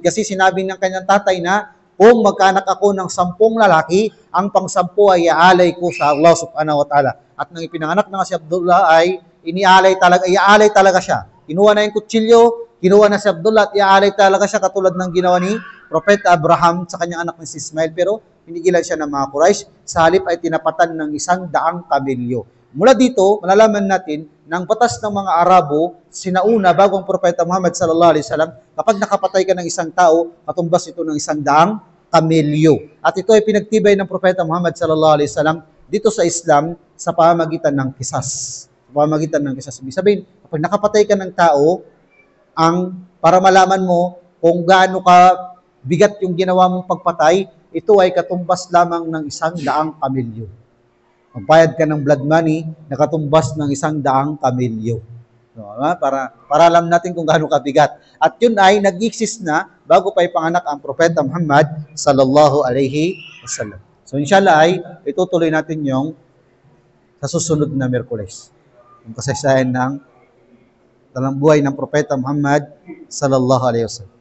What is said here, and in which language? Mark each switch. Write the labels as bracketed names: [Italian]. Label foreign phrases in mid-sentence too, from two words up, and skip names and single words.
[Filipino] Kasi sinabi ng kanyang tatay na kung magkaanak ako ng 10 lalaki, ang pang-10 ay iaalay ko sa Allah [Arabic] سبحانه وتعالى. [Filipino] At nang ipinanganak na si Abdullah ay iaalay talaga siya. Kinuha na yung kutsilyo, kinuha na si Abdullah at iaalay talaga siya katulad ng ginawa ni Propeta Abraham sa kanyang anak na si Ismail. Pero pinigilan siya ng mga Quraysh. Sa halip ay tinapatan ng 100 kamelyo. Mula dito, malalaman natin na ang batas ng mga Arabo, sinauna bago ang Propeta Muhammad [Arabic] صلى الله عليه وسلم, [Filipino] kapag nakapatay ka ng isang tao, katumbas ito ng 100 kamelyo. At ito ay pinagtibay ng Propeta Muhammad [Arabic] صلى الله عليه وسلم [Filipino] dito sa Islam sa pamamagitan ng kisas. Sa pamamagitan ng kisas. Ibig sabihin, kapag nakapatay ka ng tao, para malaman mo kung gaano ka bigat yung ginawa mong pagpatay, ito ay katumbas lamang ng 100 kamelyo. Magbayad ka ng [English] blood money, [Filipino] nakatumbas ng 100 kamelyo. So, para alam natin kung gaano kabigat. At yun ay nag-exist na bago pa ipanganak ang Propeta Muhammad [Arabic] صلى الله عليه وسلم. [Filipino] So inshallah ay itutuloy natin yung sa susunod na Miyerkules. Yung kasaysayan ng buhay ng Propeta Muhammad [Arabic] صلى الله عليه وسلم.